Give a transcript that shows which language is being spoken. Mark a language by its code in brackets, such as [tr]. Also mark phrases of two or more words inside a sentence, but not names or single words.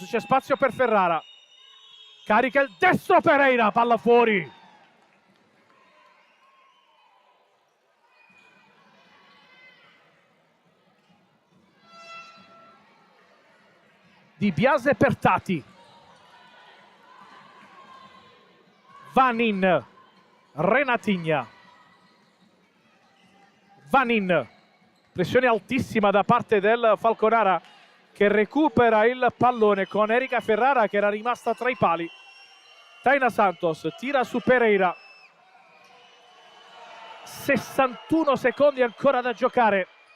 [it] C'è spazio per Ferrara. Carica il destro Pereira. Palla fuori. Di Biase per Tati. Vanin. Renatigna. Vanin. Pressione altissima da parte del Falconara che recupera il pallone con Erika Ferrara che era rimasta tra i pali. Taina Santos tira su Pereira. 61 secondi ancora da giocare.